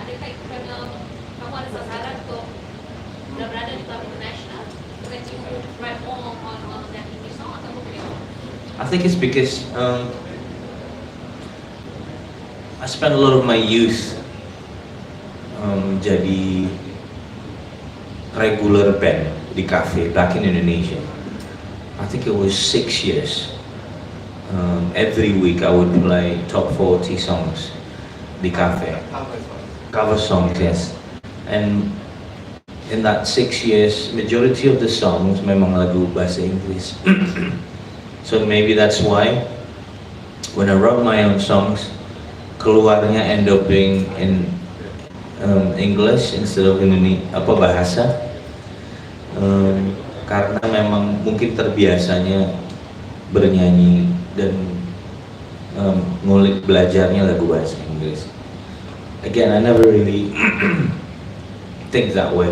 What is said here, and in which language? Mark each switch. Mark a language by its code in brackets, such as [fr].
[id] Adakah itu karena kamu ada sasaran untuk sudah berada di tahap internasional? Bukan cuma [en] write on that English song [id] atau bagaimana? [en] I think it's because I spent a lot of my youth [id] jadi [en] regular band di cafe back in Indonesia. I think it was 6 years. Every week I would play top 40 songs di cafe. Cover songs, yes. And in that 6 years, majority of the songs [id] memang lagu bahasa Inggris. [en] So maybe that's why when I wrote my own songs, [id] keluarnya [en] end up being in English instead of [id] apa bahasa. Karena memang mungkin terbiasanya bernyanyi dan ngulik belajarnya lagu bahasa Inggris. [en] Again, I never really think that way.